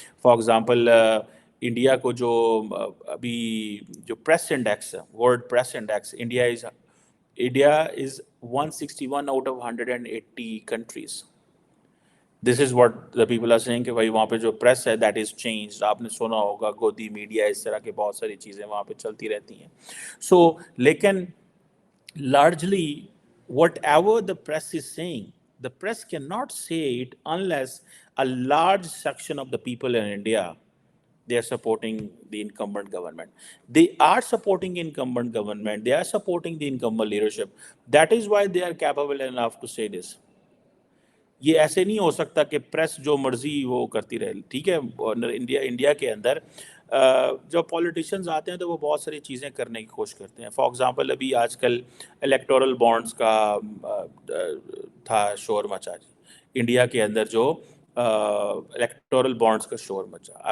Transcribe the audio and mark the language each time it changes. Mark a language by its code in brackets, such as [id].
[en] for example [ur] India کو جو ابھی جو پریس انڈیکس ہے, world press index, [en] India is 161 out of 180 countries. This is what the people are seeing [ur] کہ بھائی وہاں پہ جو پریس ہے [en] That is changed. [ur] آپ نے سنا ہوگا گودی میڈیا, اس طرح کے بہت ساری چیزیں وہاں پہ چلتی رہتی ہیں. [en] So لیکن largely whatever the press is saying, the press cannot say it unless a large section of the people in India, they are supporting the incumbent government. They are supporting incumbent government, they are supporting the incumbent leadership. That is why they are capable enough to say this. [ur] یہ ایسے نہیں ہو سکتا کہ press جو مرضی وہ کرتی رہے, ٹھیک ہے. انڈیا کے اندر جب پولیٹیشینز آتے ہیں تو وہ بہت ساری چیزیں کرنے کی کوشش کرتے ہیں. [en] for example [ur] ابھی آج کل الیکٹورل بانڈز کا تھا شور مچا جی, انڈیا کے اندر جو الیکٹورل بانڈز کا شور مچا.